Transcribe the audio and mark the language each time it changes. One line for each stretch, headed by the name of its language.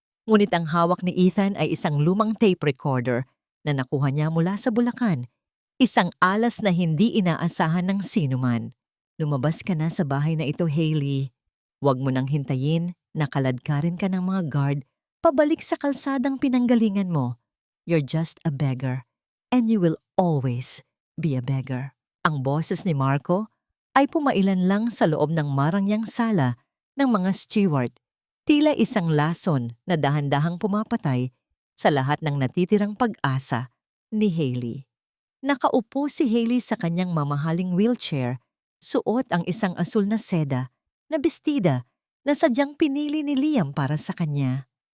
Filipino: Ngunit ang hawak ni Ethan ay isang lumang tape recorder na nakuha niya mula sa Bulacan. Isang alas na hindi inaasahan ng sinuman. "Lumabas ka na sa bahay na ito, Hailey. Huwag mo nang hintayin na kaladkarin ka ng mga guard pabalik sa kalsadang pinanggalingan mo.
English: You're just a beggar, and you will always be a beggar."
Filipino: Ang boses ni Marco ay pumailan lang sa loob ng marangyang sala ng mga steward. Tila isang lason na dahan-dahang pumapatay sa lahat ng natitirang pag-asa ni Hailey. Nakaupo si Hailey sa kanyang mamahaling wheelchair, suot ang isang asul na seda na bestida na sadyang pinili ni Liam para sa kanya.